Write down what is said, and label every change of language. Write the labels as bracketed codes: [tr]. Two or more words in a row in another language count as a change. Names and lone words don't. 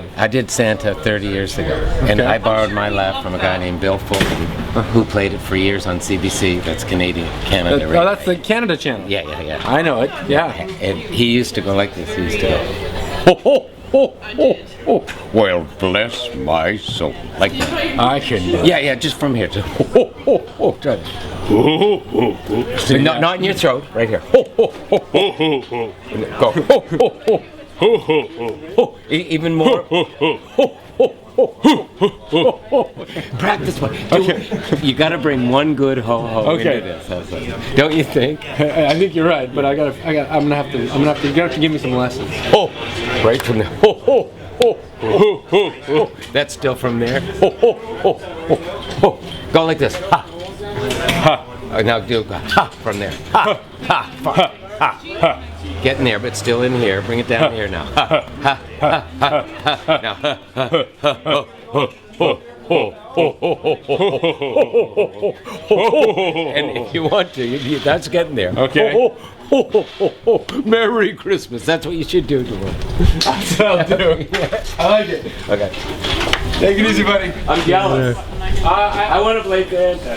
[en] I did Santa 30 years ago, and I borrowed my laugh from a guy named Bill Fulton, who played it for years on CBC. That's Canada. Oh, that's the Canada channel. Yeah. I know it. Yeah. And he used to go like this. He used to go, ho ho ho ho ho. Well, bless my soul. Like that. I can do it. Yeah, just from here to ho ho ho ho. Try. Ho ho ho. So not in your throat, right here. Ho ho ho ho ho ho. Go ho ho ho ho ho ho. Even more. Ho ho ho ho ho. Practice one. Okay. You got to bring one good ho ho into this. Don't you think? I think you're right, but I'm gonna have to. You're gonna have to give me some lessons. Oh, right from there. Ho ho ho ho ho ho. That's still from there. Ho ho ho ho ho. Go like this. Ha ha. Now do ha from there. Ha ha ha ha ha. Get in there, but still in here. Bring it down here now. Ha ha ha ha ha. Now ha ha ha ho ho ho. And if you want to, that's getting there. Okay. Merry Christmas. That's what you should do to him. That's what I'll do. I like it. Okay. Take it easy, buddy. I'm jealous. I want to play Santa.